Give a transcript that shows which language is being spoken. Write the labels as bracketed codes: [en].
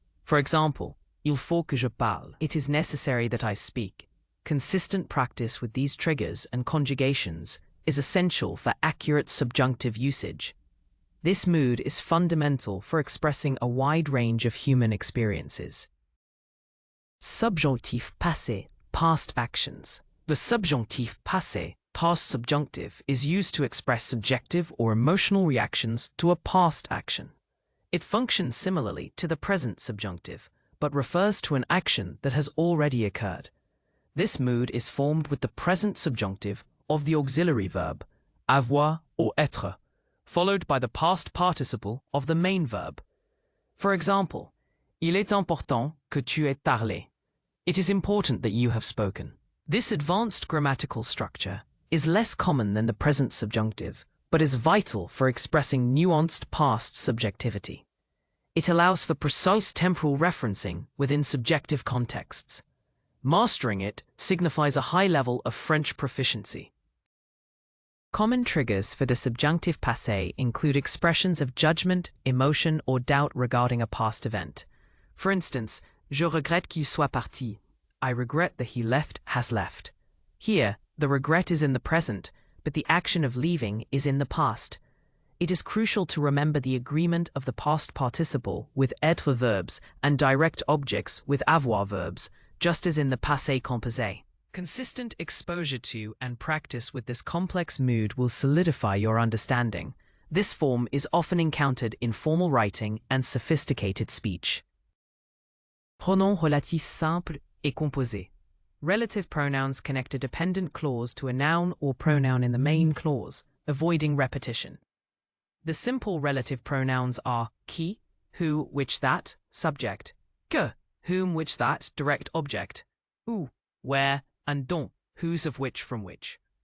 [en] For example, [fr] il faut que je parle. [en] It is necessary that I speak. Consistent practice with these triggers and conjugations is essential for accurate subjunctive usage. This mood is fundamental for expressing a wide range of human experiences. Subjonctif passé, past actions. The subjonctif passé, past subjunctive, is used to express subjective or emotional reactions to a past action. It functions similarly to the present subjunctive, but refers to an action that has already occurred. This mood is formed with the present subjunctive of the auxiliary verb, avoir or être, followed by the past participle of the main verb. For example, [fr] il est important que tu aies parlé. [en] It is important that you have spoken. This advanced grammatical structure is less common than the present subjunctive, but is vital for expressing nuanced past subjectivity. It allows for precise temporal referencing within subjective contexts. Mastering it signifies a high level of French proficiency. Common triggers for the subjunctive passé include expressions of judgment, emotion, or doubt regarding a past event. For instance, [fr] je regrette qu'il soit parti. [en] I regret that he left, has left. Here, the regret is in the present, but the action of leaving is in the past. It is crucial to remember the agreement of the past participle with être verbs and direct objects with avoir verbs, just as in the passé composé. Consistent exposure to and practice with this complex mood will solidify your understanding. This form is often encountered in formal writing and sophisticated speech. [fr] Pronoms relatifs simples et composés. [en] Relative pronouns connect a dependent clause to a noun or pronoun in the main clause, avoiding repetition. The simple relative pronouns are qui, who, which, that, subject, que, whom, which, that, direct object, où, where, and dont, whose of which from which.